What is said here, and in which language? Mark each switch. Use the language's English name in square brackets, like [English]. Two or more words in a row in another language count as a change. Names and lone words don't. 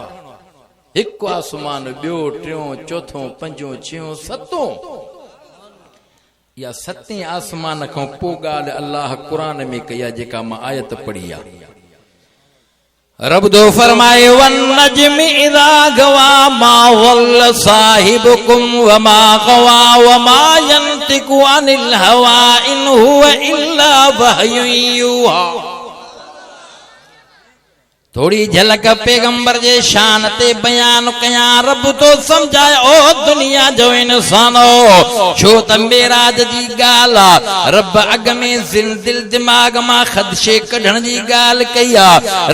[Sindhi] हिकु आसमान, ॿियो, टियों, चोथों, पंजों, छियों, सतों। इहा सतें आसमान खां पोइ ॻाल्हि अल्लाह क़ुरान में कई आहे, जेका मां आयत पढ़ी आहे। रब दो फरमाए [Arabic] والنجم إذا هوى ما ضل صاحبكم وما غوى وما ينطق عن الهوى إن هو إلا وحي يوحى. [Sindhi] थोड़ी झलक पैगंबर जे शान ते बयान कयां। रब तो समझाए ओ दुनिया जो इंसानो, छो त मेराज जी ॻाल्हि रब अॻ में दिल दिमाग़ मां ख़दशे कढण जी ॻाल्हि कई आहे।